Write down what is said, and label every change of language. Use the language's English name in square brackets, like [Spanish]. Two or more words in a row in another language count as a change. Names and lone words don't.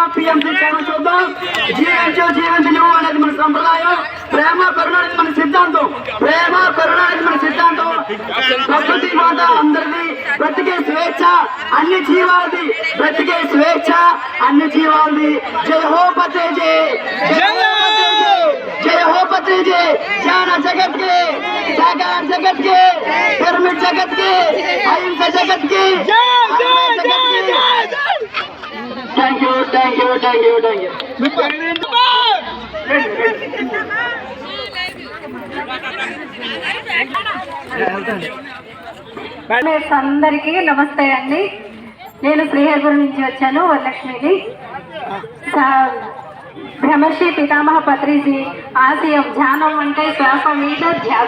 [Telugu] పిఎంసి ఛానల్ చూద్దాం. జీవించు అనేది మన సంప్రదాయం. ప్రేమ కరుణ అనేది మన సిద్ధాంతం. ప్రేమ కరుణ అనేది మన సిద్ధాంతం. ప్రకృతి మాత అందరిది. బ్రతికే స్వేచ్ఛ అన్ని జీవాలది. బ్రతికే స్వేచ్ఛ అన్ని జీవాలది. జై హో పత్రిజీ. [Hindi] जय हो पत्रिजी. ज्ञान जगत के, साकार जगत के, पिरमिड जगत के, अहिंसा जगत के, [English] thank you thank you thank you thank you. [Telugu] అందరికీ నమస్తే అండి. నేను శ్రీహరిపురం నుంచి వచ్చాను, వరలక్ష్మిని. బ్రహ్మర్షి పితామహ పత్రిజీ ఆశయం ధ్యానం అంటే శ్వాస మీద ధ్యాస.